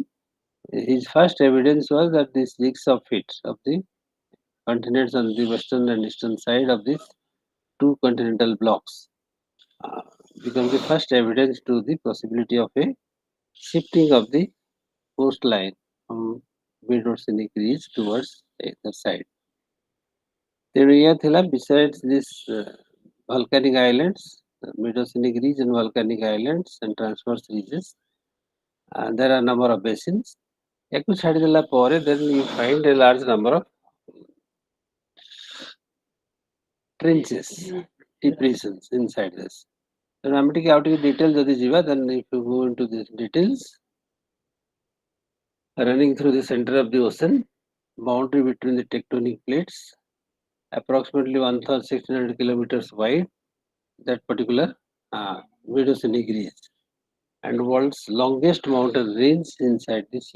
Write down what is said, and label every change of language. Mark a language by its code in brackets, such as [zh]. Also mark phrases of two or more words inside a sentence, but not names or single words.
[en] His first evidence was that these jigs of it of the continents on the western and eastern side of these two continental blocks uh, become the first evidence to the possibility of a shifting of the coastline from mid-oceanic ridge towards the side. Besides these volcanic islands, mid-oceanic ridge and volcanic islands and transverse ridges, there are a number of basins. Yaku [or] ଛାଡ଼ିଦେଲା ପରେ [en] then you find a large number of trenches, depressions inside this. [or] ତେଣୁ ଆମେ ଟିକେ ଆଉ ଟିକେ detail ଯଦି ଯିବା, [en] then if you go into the details, running through the center of the ocean, boundary between the tectonic plates, approximately 1,600 kilometers wide, that particular mid-oceanic ridge, and world's longest mountain range inside the sea.